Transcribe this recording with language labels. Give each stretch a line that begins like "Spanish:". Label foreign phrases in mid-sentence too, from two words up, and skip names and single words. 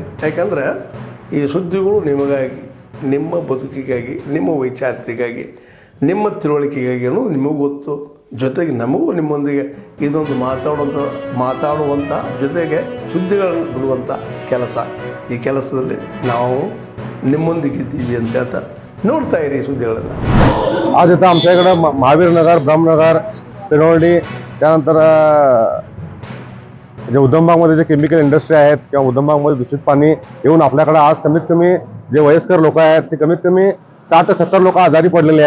Kannada: ಯಾಕಂದರೆ ಈ ಸುದ್ದಿಗಳು ನಿಮಗಾಗಿ, ನಿಮ್ಮ ಬದುಕಿಗಾಗಿ, ನಿಮ್ಮ ವೈಚಾರಿಕೆಗಾಗಿ, ನಿಮ್ಮ ತಿಳುವಳಿಕೆಗಾಗಿಯೂ ನಿಮಗೂ ಗೊತ್ತು. ಜೊತೆಗೆ ನಮಗೂ ನಿಮ್ಮೊಂದಿಗೆ ಇದೊಂದು ಮಾತಾಡುವಂಥ ಜೊತೆಗೆ ಸುದ್ದಿಗಳನ್ನು ಬಿಡುವಂಥ ಕೆಲಸ. ಈ ಕೆಲಸದಲ್ಲಿ ನಾವು ನಿಮ್ಮೊಂದಿಗಿದ್ದೀವಿ ಅಂತ ಹೇಳ್ತಾ ನೋಡ್ತಾ ಇರಿ ಸುದ್ದಿಗಳನ್ನು.
Marathi: आज इथं आमच्याकडं महावीर नगर, ब्रह्मनगर, पिरोळी, त्यानंतर जे उधमबागमध्ये जे केमिकल इंडस्ट्री आहेत किंवा उधमबागमध्ये दूषित पाणी येऊन आपल्याकडे आज कमीत कमी जे वयस्कर लोक आहेत ते कमीत कमी 60 ते 70 लोक आजारी पडलेले आहेत.